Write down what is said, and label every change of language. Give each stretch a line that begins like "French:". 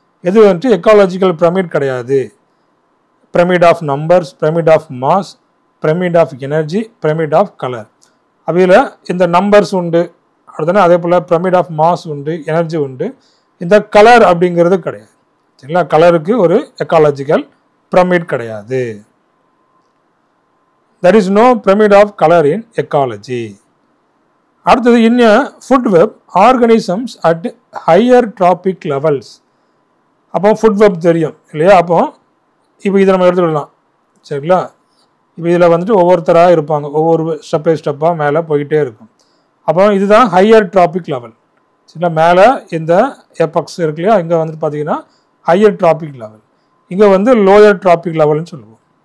Tamil: எது வந்துட்டு ecological pyramid கிடையாது.
English: Pyramid of numbers, pyramid of mass, pyramid of energy, pyramid of colour.
Tamil: அவையில் இந்த நம்பர்ஸ் உண்டு, அடுத்தது அதே போல் பிரமிட் ஆஃப் மாஸ் உண்டு, எனர்ஜி உண்டு. இந்த கலர் அப்படிங்கிறது கிடையாது சரிங்களா. கலருக்கு ஒரு எக்காலஜிக்கல் பிரமிட் கிடையாது.
English: there is no pyramid of color in ecology. அடுத்தது in a food web organisms at higher trophic levels.
Tamil: அப்போ ஃபுட் வெப் தெரியும் இல்லையா. அப்போ இப்போ இதை நம்ம எடுத்துக்கலாம் சரிங்களா. இப்போ இதில் வந்துட்டு ஒவ்வொருத்தராக இருப்பாங்க, ஒவ்வொரு ஸ்டெப்பாக மேலே போய்கிட்டே இருக்கும். அப்போ இதுதான் ஹையர் ட்ராபிக் லெவல் சரிங்களா. மேலே இந்த எபக்ஸ் இருக்கு இல்லையா, இங்கே வந்துட்டு பார்த்தீங்கன்னா ஹையர் ட்ராபிக் லெவல், இங்கே வந்து லோயர் ட்ராபிக் லெவல்னு சொல்லுவோம்.